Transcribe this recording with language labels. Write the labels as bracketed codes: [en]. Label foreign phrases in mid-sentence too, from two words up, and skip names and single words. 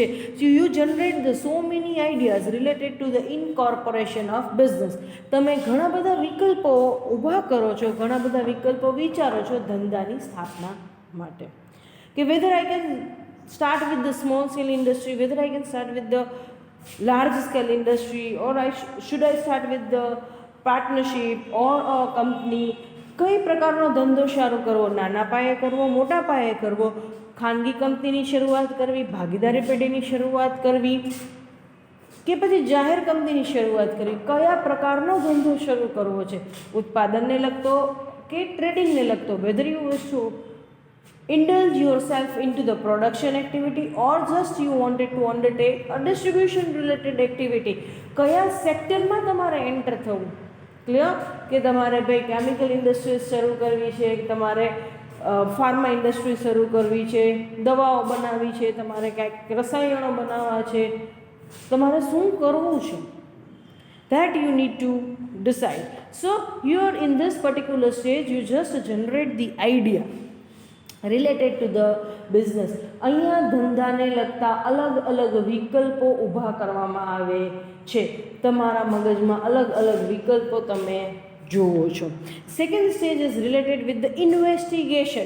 [en] you generate the so many ideas related to the incorporation of business. [gu] તમે ઘણા બધા વિકલ્પો ઊભા કરો છો, ઘણા બધા વિકલ્પો વિચારો છો ધંધાની સ્થાપના માટે. [en] કે whether I can start with the small scale industry, whether I can start with the large scale industry, or should I start with the partnership or a company. [gu] કઈ પ્રકારનો ધંધો શરૂ કરવો, નાના પાયે કરવો, મોટા પાયે કરવો, ખાનગી કંપનીની શરૂઆત કરવી, ભાગીદારી પેઢીની શરૂઆત કરવી કે પછી જાહેર કંપનીની શરૂઆત કરવી, કયા પ્રકારનો ધંધો શરૂ કરવો છે, ઉત્પાદનને લગતો કે ટ્રેડિંગને લગતો, [en] whether you wish to indulge yourself into the production activity or just you wanted to undertake a distribution related activity. [gu] કયા સેક્ટરમાં તમારે એન્ટર થવું. ક્લિયર? કે તમારે ભાઈ [en] chemical industries [gu] શરૂ કરવી છે, તમારે [en] pharma industry [gu] શરૂ કરવી છે, દવાઓ બનાવવી છે, તમારે ક્યાંક રસાયણો બનાવવા છે, તમારે શું કરવું છે, [en] that you need to decide. So you are in this particular stage, you just generate the idea related to the business. [gu] અહીંયા ધંધાને લગતા અલગ અલગ વિકલ્પો ઊભા કરવામાં આવે છે. તમારા મગજમાં અલગ અલગ વિકલ્પો તમે જોવો છો. [en] second stage is related with the investigation.